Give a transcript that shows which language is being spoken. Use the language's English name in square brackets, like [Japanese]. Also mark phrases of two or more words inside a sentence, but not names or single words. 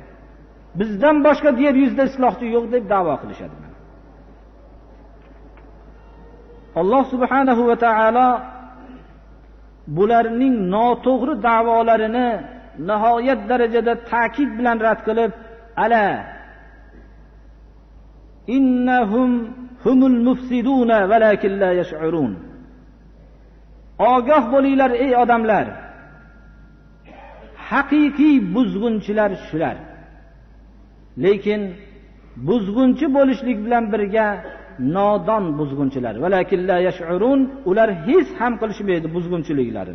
[Uzbek] Bizdan boshqa yer yuzida islohchi yo'q deb da'vo qilishadi. Alloh [Arabic] سبحانه وتعالى [Uzbek] bularning noto'g'ri da'volarini nihoyat darajada ta'kid bilan rad qilib, [Arabic] ألا إنهم هم المفسدون ولكن لا يشعرون. [Uzbek] Ogoh bo'linglar ey odamlar. Haqiqiy buzg'unchilar shular. Lekin buzg'unchi bo'lishlik bilan birga nodon buzg'unchilar. [Arabic] ولكن لا يشعرون, [Uzbek] ular his ham qilishmaydi buzg'unchiliklarini.